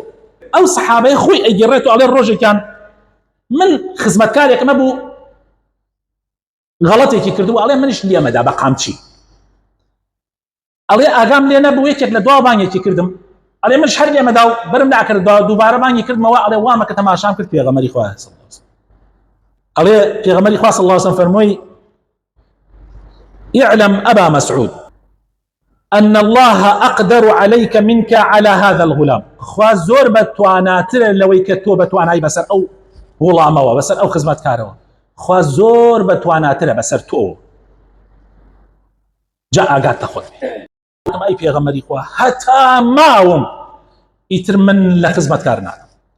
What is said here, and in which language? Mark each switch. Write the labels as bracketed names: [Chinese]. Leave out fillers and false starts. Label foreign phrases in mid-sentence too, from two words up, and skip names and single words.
[Central Kurdish] ئەو سەحابەی خۆی ئەیگەڕێت و ئەڵێ ڕۆژێکیان من خزمەتکارێکمە بوو غەڵەتێکی کردو، ئەڵێ منیش لێمەدا بە قامچی، ئەڵێ ئاگام لێ نەبوو یەکێک لە دوا بانگێکی کردم، ئەڵێ منش هەر لێمەدا و بەرم ناکردەوە، دووبارە بانگی کردمەوە، ئەڵێ وامە کە تەماشام کرد پێغەمبەری خوا [Arabic] صلی الله علیه وسلم. [Central Kurdish] ئەڵێ پێغەمبەری خوا [Arabic] صلی الله علیه وسلم [Central Kurdish] فەرمووی [Arabic] اعلم أبا مسعود أن الله أقدر عليك منك على هذا الغلام. [Central Kurdish] خوا زۆر بەتواناترە لەوەی کە تۆ بەتوانایی بەسەر ئەو غوڵامەوە، بەسەر ئەو خزمەتکارەوە. خوا زۆر بەتواناترە بەسەر تۆ. جا ئاگات تەخۆت ئەی پێغەمبەری خوا هەتا ماوم ئیتر من لە خزمەتکار ناکەم.